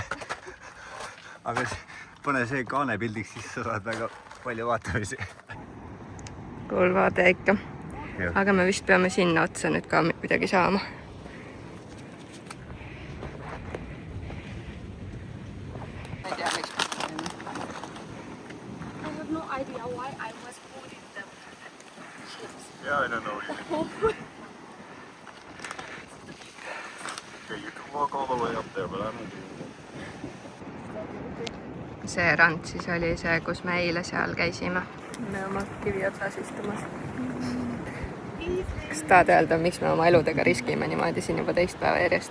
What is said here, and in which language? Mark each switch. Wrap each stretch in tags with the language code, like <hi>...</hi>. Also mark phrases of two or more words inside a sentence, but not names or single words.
<et>Aga pane see kaane pildiks, siis sa saad väga palju vaatamisi. Cool vaade ikka. Aga me vist peame sinna otsa nüüd ka midagi saama. Ma ei tea, miks.</et> <en>I have no idea why I was holding them. Yeah, I don't know either. Okay, you can walk all the way up there, but I'm not doing that.</en> <et>See rand siis oli see, kus me eile seal käisime. Me oma kivi otsas istumas. Kas tahad öelda, miks me oma eludega riskime niimoodi siin juba teist päeva järjest?</et>